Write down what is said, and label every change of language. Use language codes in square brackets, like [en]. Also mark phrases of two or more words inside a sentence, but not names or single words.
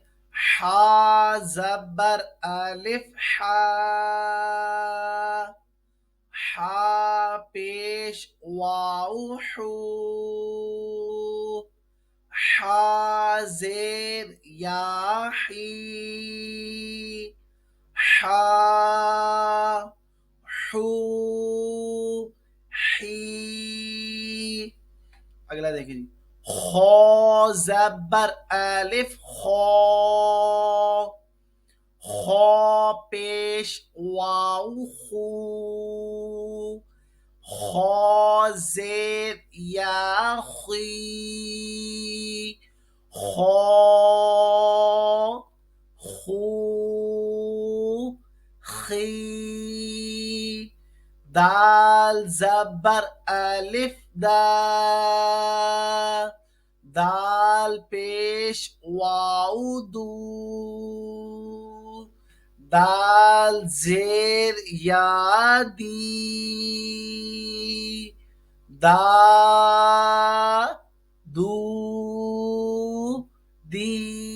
[ur] حا زبر الف حا، حا پیش واو حو، حا زیر یا حی، حا حو حی. اگلا دیکھیں جی. خو زبر الف خو، خو پیش واو خو، خو زیر یا خی، خو خو خی. دال زبر الف دا، دال پیش واو دو، دال زیر یا دی، دا دو دی.